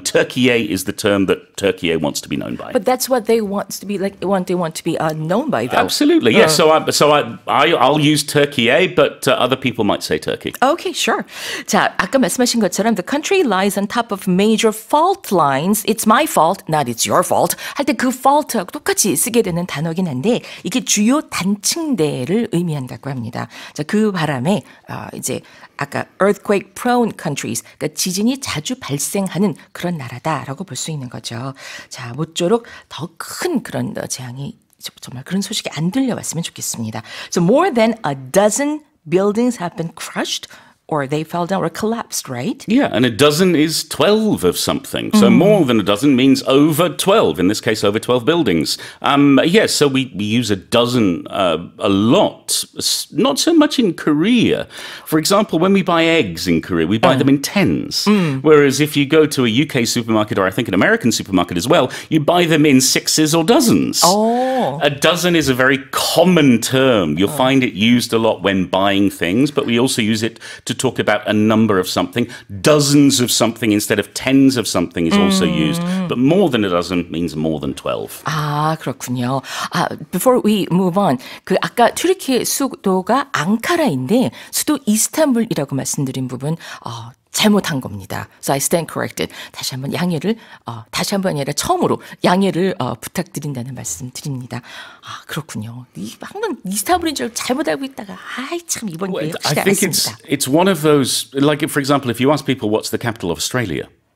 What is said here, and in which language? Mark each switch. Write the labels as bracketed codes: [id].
[en] Turkey is the term that Turkey wants to be known by. But that's what they want to be like. They want to be known by, though. Absolutely, yes. I'll use Turkey, but other people might say Turkey. Okay, sure. [ko] 자, 아까 말씀하신 것처럼 [en] the country lies on top of major fault lines. It's my fault, not it's your fault. [ko] 할 때 그 fault하고 똑같이 쓰게 되는 단어긴 한데 이게 주요 단층대를 의미한다고 합니다. 자, 그 바람에 이제 아까 [en] earthquake prone countries, [ko] 그러니까 지진이 자주 발생하는 그런 나라다라고 볼 수 있는 거죠. 자, 모쪼록 더 큰 그런 재앙이 정말 그런 소식이 안 들려왔으면 좋겠습니다. [en] So more than a dozen buildings have been crushed or they fell down or collapsed, right? Yeah, and a dozen is 12 of something. So more than a dozen means over 12, in this case, over 12 buildings. Yes, so we use a dozen a lot, not so much in Korea. For example, when we buy eggs in Korea, we buy them in tens. Whereas if you go to a UK supermarket, or I think an American supermarket as well, you buy them in sixes or dozens. A dozen is a very common term. You'll find it used a lot when buying things, but we also use it to to talk about a number of something. Dozens of something instead of tens of something is also used. But more than a dozen means more than 12. [ko] 아, 그렇군요. [en] Before we move on, [ko] 그 아까 튀르키예 수도가 앙카라인데 수도 이스탄불이라고 말씀드린 부분 잘못한 겁니다. [en] So I stand corrected. [ko] 다시 한번 양해를 다시 한번이 아니라 처음으로 양해를 부탁드린다는 말씀 드립니다. 그렇군요. 항상 이스탄불인 줄 잘못 알고 있다가 참 이번 기회에 [en] I think it's one of those, like for example, if you ask people what's the capital of Australia,